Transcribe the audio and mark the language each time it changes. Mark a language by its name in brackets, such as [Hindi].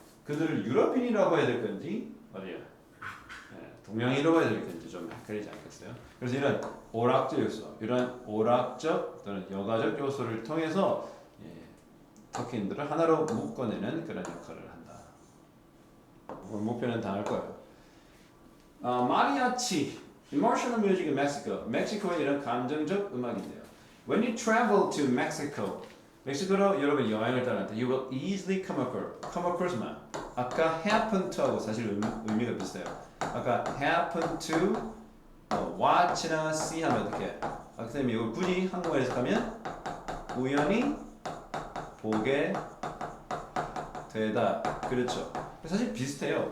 [Korean] 그들을 유럽인이라고 해야 될 건지 어디야? 동양인이라고 해야 될 건지 좀 헷갈리지 않겠어요? 그래서 이런 오락적 요소, 이런 오락적 또는 여가적 요소를 통해서 터키인들을 하나로 묶어내는 그런 역할을 한다. 오늘 목표는 다 할 거예요. [English] 마리아치, emotional music in Mexico. [Korean] 멕시코의 이런 감정적 음악인데요. [English] When you travel to Mexico, [Korean] 멕시코로 여러분 여행을 떠날 때, [English] you will easily come across [Korean] 만. 아까 happen to하고 사실 의미가 비슷해요. 아까 happen to watch나 see 하면 어떻게? 선생님이 이거 굳이 한국어로 해석하면 우연히 보게 되다. 그렇죠. 사실 비슷해요.